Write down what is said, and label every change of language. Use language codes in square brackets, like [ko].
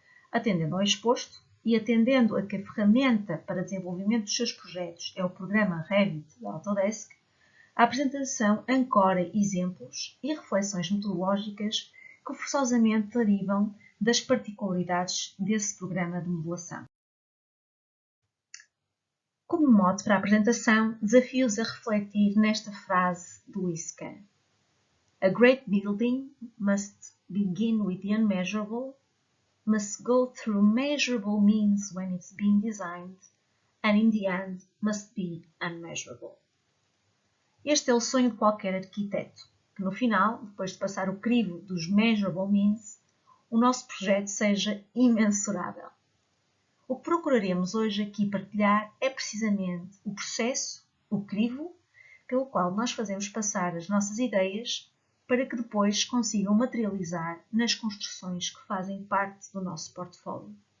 [pt] Atendendo ao exposto e atendendo a que a ferramenta para desenvolvimento dos seus projetos é o programa Revit da Autodesk, a apresentação ancora exemplos e reflexões metodológicas que forçosamente derivam das particularidades desse programa de modelação. Como mote para a apresentação, desafio-os a refletir nesta frase do Lewis Kahn. [en] A great building must begin with the unmeasurable, must go through measurable means when it's being designed, and in the end must be unmeasurable. [pt] Este é o sonho de qualquer arquiteto, que no final, depois de passar o crivo dos [en] measurable means, [pt] o nosso projeto seja imensurável. O que procuraremos hoje aqui partilhar é precisamente o processo, o crivo, pelo qual nós fazemos passar as nossas ideias para que depois consigam materializar nas construções que fazem parte do nosso portfólio.